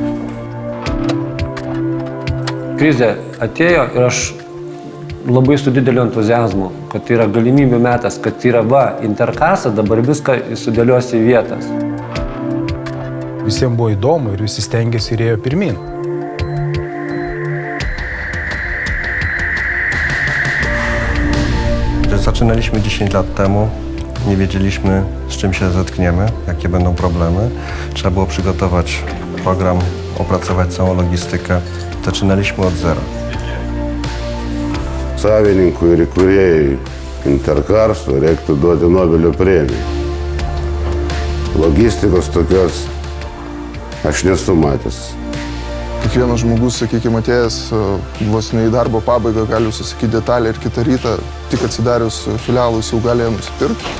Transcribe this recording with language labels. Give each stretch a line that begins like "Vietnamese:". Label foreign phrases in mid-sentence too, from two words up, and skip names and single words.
Lithuanian: Krizė atėjo ir aš labai su dideliu entuziazmu, kad tai yra galimybių metas, kad tai yra Interkarsas, dabar viską sudėlios į vietas. Visiems buvo įdomu ir visi stengėsi ir ėjo pirmin.
Polish: Zaczynaliśmy 10 lat temu, nie wiedzieliśmy, z czym się zetkniemy, jakie będą problemy. Trzeba było przygotować program, opracować całą logistykę. Zaczynaliśmy od zera.
Lithuanian: Savininkui ir įkūrėjai Interkarso reiktų duoti Nobelio premiją. Logistikos tokios aš nesu matęs. Kiekvienas žmogus, sakykime, atėjęs vos ne į darbo pabaigą, gali susakyti detalę ir kitą rytą, tik atsidarius filialus jau gali ją nusipirkti.